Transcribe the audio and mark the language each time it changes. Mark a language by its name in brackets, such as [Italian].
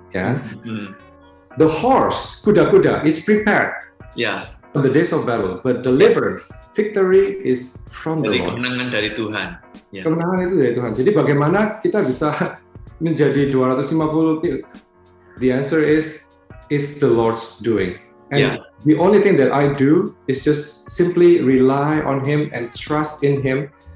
[English] Ya, the horse, kuda-kuda, is prepared. On the days of battle, but deliverance, victory is from the Lord. [Indonesian] Kemenangan dari Tuhan. Kemenangan itu dari Tuhan. Jadi bagaimana kita bisa menjadi 250? [English] The answer is the Lord's doing. And the only thing that I do is just simply rely on Him and trust in Him.